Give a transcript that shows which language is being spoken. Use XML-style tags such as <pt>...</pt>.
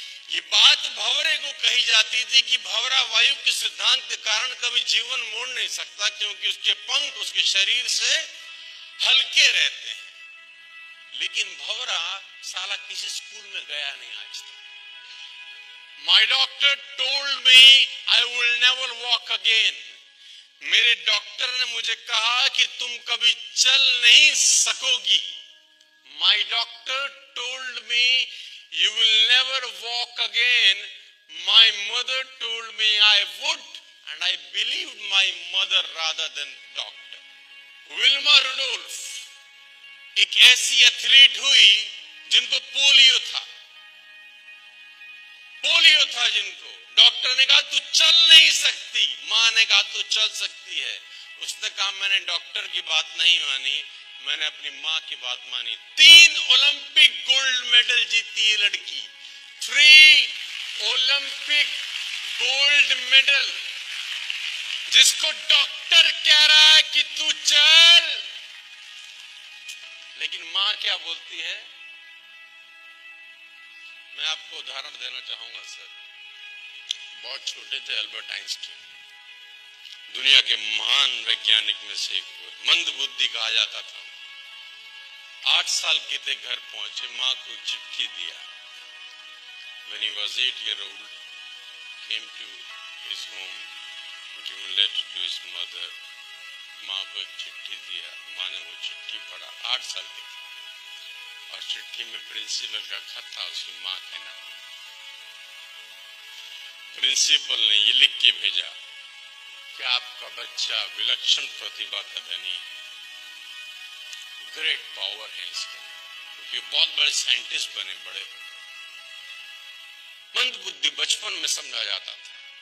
<hi>ये बात भंवरे को कही जाती थी कि भंवरा वायु के सिद्धांत के कारण कभी जीवन मोड़ नहीं सकता, क्योंकि उसके पंख उसके शरीर से हल्के रहते हैं। लेकिन भंवरा साला किसी स्कूल में गया नहीं आज तक।</hi> <en>My doctor told me I will never walk again.</en> <hi>मेरे डॉक्टर ने मुझे कहा कि तुम कभी चल नहीं सकोगी।</hi> <en>My doctor told me you will never walk again. My mother told me I would, and I believed my mother rather than doctor.</en> <hi>Wilma Rudolph एक ऐसी एथलीट हुई जिनको पोलियो था जिनको डॉक्टर ने कहा तू चल नहीं सकती, माँ ने कहा तू चल सकती है। उसने कहा मैंने डॉक्टर की बात नहीं मानी, मैंने अपनी माँ की बात मानी। 3 ओलंपिक गोल्ड मेडल जीती ये लड़की, 3 ओलंपिक गोल्ड मेडल, जिसको डॉक्टर कह रहा है कि तू चल। लेकिन माँ क्या बोलती है? मैं आपको उदाहरण देना चाहूंगा सर। बहुत छोटे थे अल्बर्ट आइंस्टीन, दुनिया के महान वैज्ञानिक में से एक हुए, मंद बुद्धि कहा जाता था। 8 साल के थे, घर पहुंचे, माँ को चिट्ठी दिया।</hi> <en>When he was 8 years old, came to his home, given letter to his mother.</en> <hi>माँ को एक चिट्ठी दिया, माँ ने वो चिट्ठी पढ़ा। 8 साल के थे और चिट्ठी में प्रिंसिपल का खत था उसकी माँ के नाम। प्रिंसिपल ने ये लिख के भेजा कि आपका बच्चा विलक्षण प्रतिभा का धनी है, ग्रेट पावर है इसके, क्योंकि बहुत बड़े साइंटिस्ट बने, बड़े मंद बुद्धि बचपन में समझा जाता था।</hi>